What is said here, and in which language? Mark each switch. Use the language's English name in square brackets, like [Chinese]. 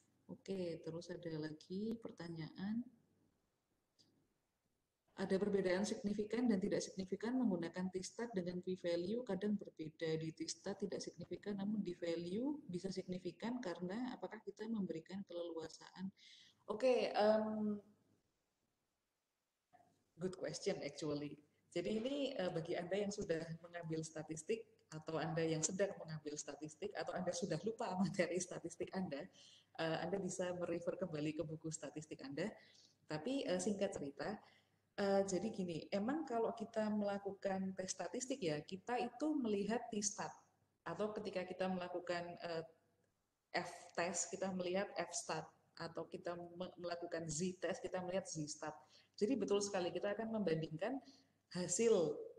[Indonesian] Oke, terus ada lagi pertanyaan. Ada perbedaan signifikan dan tidak signifikan menggunakan t-stat dengan p-value, kadang berbeda. Di t-stat tidak signifikan, namun di value bisa signifikan karena apakah kita memberikan keleluasaan. [English] Oke, good question actually. [Indonesian] Jadi ini bagi Anda yang sudah mengambil statistik atau Anda yang sedang mengambil statistik atau Anda sudah lupa materi statistik Anda bisa merefer kembali ke buku statistik Anda. Tapi singkat cerita, jadi gini, emang kalau kita melakukan tes statistik ya, kita itu melihat t-stat atau ketika kita melakukan f-test, kita melihat f-stat atau kita melakukan z-test, kita melihat z-stat. Jadi betul sekali kita akan membandingkan hasil